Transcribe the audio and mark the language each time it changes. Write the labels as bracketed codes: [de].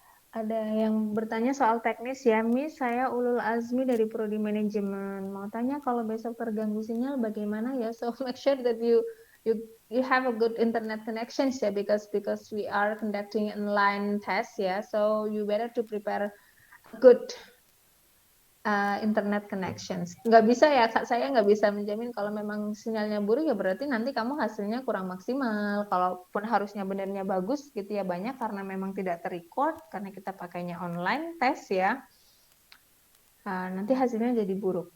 [id] Ada yang bertanya soal teknis ya, Miss. Saya Ulul Azmi dari Prodi Manajemen. Mau tanya kalau besok terganggu sinyal bagaimana ya? [en] So make sure that you have a good internet connections ya, because we are conducting online test ya. So you better to prepare a good internet connections. [id] Nggak bisa ya, Kak, saya nggak bisa menjamin kalau memang sinyalnya buruk ya berarti nanti kamu hasilnya kurang maksimal. Kalaupun harusnya benernya bagus gitu ya, banyak karena memang tidak terrecord karena kita pakainya online tes ya. Nanti hasilnya jadi buruk.